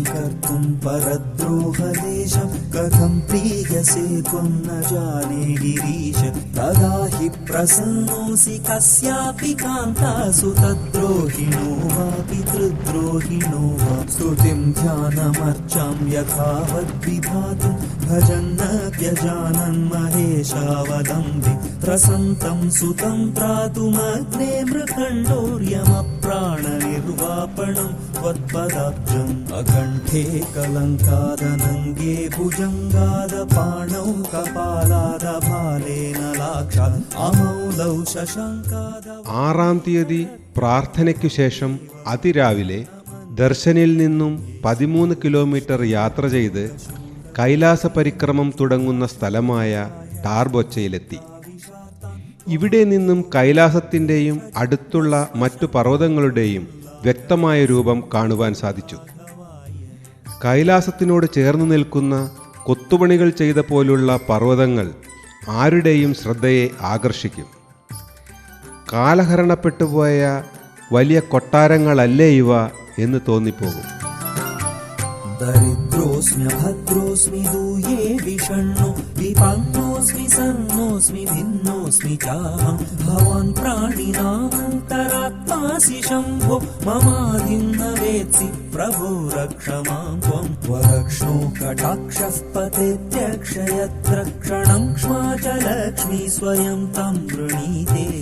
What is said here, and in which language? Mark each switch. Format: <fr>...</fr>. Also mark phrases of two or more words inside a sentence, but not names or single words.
<sa>कर्तुं परद्रोहलेशं कथं प्रीयसे त्वं न जाने गिरीश तदा हि प्रसन्नोऽसि कस्यापि कान्तासु तद्रोहिणो वा पितृद्रोहिणो वा स्तुतिं ध्यानमर्चां यथावद्विधातुं भजन्नप्यजानन् महेशावदम्बि त्रसन्तं सुतं त्रातुमग्ने मृखण्डोर्यमप्राणनिर्वापणं त्वत्पदाब्जम् अकण्ठे कलङ्कादनङ्गे भुजङ्गादपाणौ कपालादभालेन लाक्षात् अमौलौ शशङ्काद.</sa> <ml>6-ാം തീയതി പ്രാർത്ഥനയ്ക്കു ശേഷം അതിരാവിലെ ദർശനിൽ നിന്നും 13 കിലോമീറ്റർ യാത്ര ചെയ്ത് കൈലാസ പരിക്രമം തുടങ്ങുന്ന സ്ഥലമായ ടാർബൊച്ചയിലെത്തി. ഇവിടെ നിന്നും കൈലാസത്തിൻ്റെയും അടുത്തുള്ള മറ്റു പർവ്വതങ്ങളുടെയും വ്യക്തമായ രൂപം കാണുവാൻ സാധിച്ചു. കൈലാസത്തിനോട് ചേർന്ന് നിൽക്കുന്ന കൊത്തുപണികൾ ചെയ്ത പോലുള്ള പർവ്വതങ്ങൾ ആരുടെയും ശ്രദ്ധയെ ആകർഷിക്കും. കാലഹരണപ്പെട്ടുപോയ വലിയ കൊട്ടാരങ്ങളല്ലേ ഇവ എന്ന് തോന്നിപ്പോകും.</ml> <sa>दरिद्रोऽस्मि भद्रोऽस्मि दूये विषण्णो विपन्नोऽस्मि सन्नोऽस्मि भिन्नोऽस्मि चाहं भवान् प्राणिनामन्तरात्मासि शम्भो ममादिं न वेत्सि प्रभो रक्ष मां त्वं वरक्ष्णो कटाक्षः पतेत्यक्षयत्रक्षणं क्ष्मा च लक्ष्मी स्वयं तं वृणीते</sa>